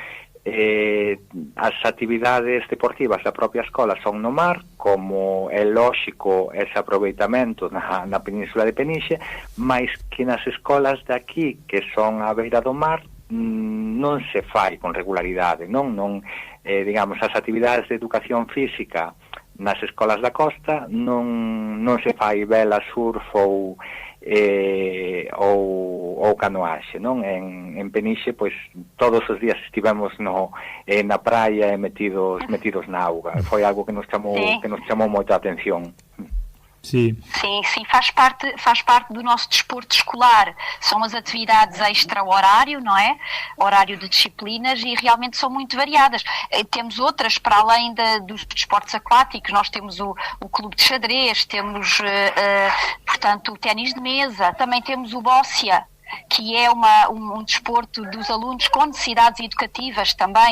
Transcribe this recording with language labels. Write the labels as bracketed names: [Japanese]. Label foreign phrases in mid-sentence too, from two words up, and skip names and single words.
[Galician] As actividades deportivas da propia escola son no mar, como é lóxico ese aproveitamento na península de Penixe, máis que nas escolas de aquí, que son á beira do mar, non se fai con regularidade, non digamos, as actividades de educación física nas escolas da costa non se fai vela, surf ou canoaxe, non? En Penixe, pois, todos os días estivemos na praia e metidos na auga. Foi algo que nos chamou moita atención. [Portuguese] Sim, faz parte do nosso desporto escolar. São as atividades extra-horário, não é? Horário de disciplinas, e realmente são muito variadas. Temos outras, para além dos desportos aquáticos. Nós temos o clube de xadrez, temos, portanto, o ténis de mesa, também temos o bóssia, que é um desporto dos alunos com necessidades educativas também.